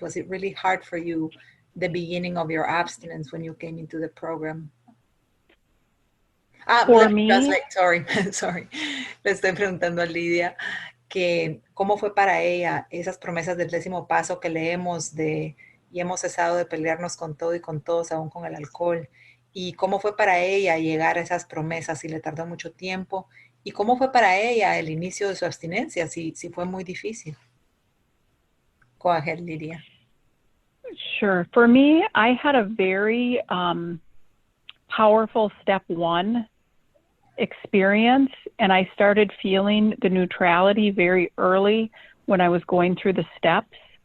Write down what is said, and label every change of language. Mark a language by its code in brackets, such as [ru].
[en] Was it really hard for you, the beginning of your abstinence when you came into the program? For me, sorry. [es] Le estoy preguntando a Lidia que cómo fue para ella esas promesas del 10º paso que leemos de y hemos cesado de pelearnos con todo y con todos, aún con el alcohol. Y cómo fue para ella llegar a esas promesas, si le tardó mucho tiempo. Y cómo fue para ella el inicio de su abstinencia, si fue muy difícil. [en] Go ahead, Lydia. Sure. For me, I had a very powerful step 1 experience, and I started feeling the neutrality very early when I was going through the steps.